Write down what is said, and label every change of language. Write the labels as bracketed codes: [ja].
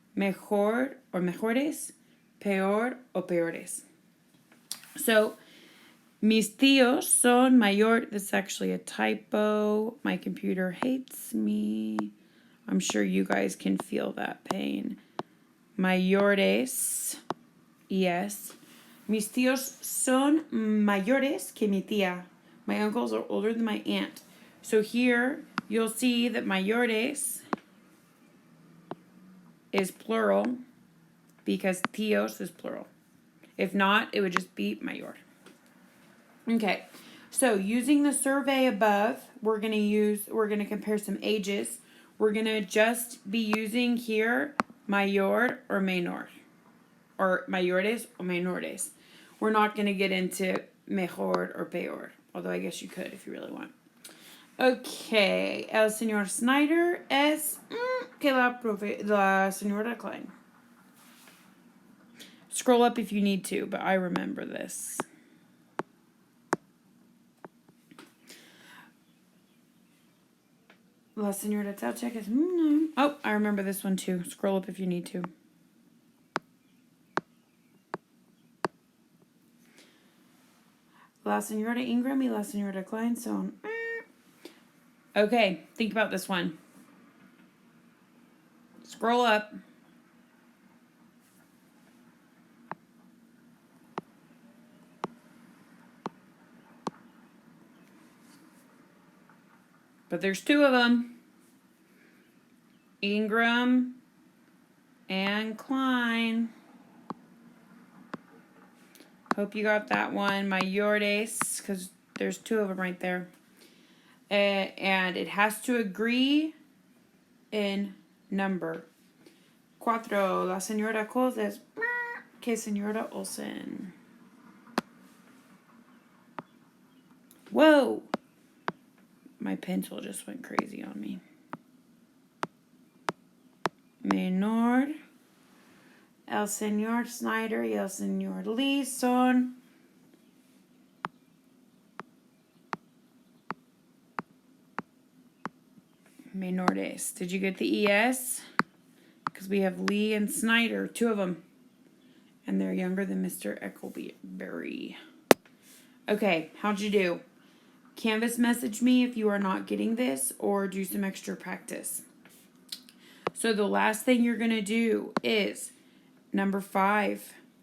[es] Mejor or mejores. Peor o peores. So mis tíos son mayor. [en] This is actually a typo. My computer hates me. I'm sure you guys can feel that pain. [es] Mayores. [en] Yes. [es] Mis tíos son mayores que mi tía. [en] My uncles are older than my aunt. So here you'll see that mayores is plural because tíos is plural. If not, it would just be mayor. Okay, so using the survey above, we're going to compare some ages. We're going to just be using here mayor or menor, or mayores or menores. We're not going to get into mejor or peor, although I guess you could if you really want. [es] Okay, el señor Snyder es que la señora Klein. [en] Scroll up if you need to, but I remember this. La señora Talchek is oh, I remember this one too. Scroll up if you need to. [es] La señora Ingram y la señora Klein son. [en] Okay, think about this one. Scroll up. But there's two of them. Ingram and Klein. Hope you got that one. Mayores, because there's two of them right there. And it has to agree in number. [es] Cuatro. La señora Coles es que señora Olsen. [en] Whoa. My pencil just went crazy on me. [es] Menor. El señor Snyder y el señor Lee son menores. [en] Did you get the ES? Because we have Lee and Snyder, two of them. And they're younger than Mr. Eccleberry. Okay, how'd you do? Canvas message me if you are not getting this, or do some extra practice. So the last thing you're going to do is number 5.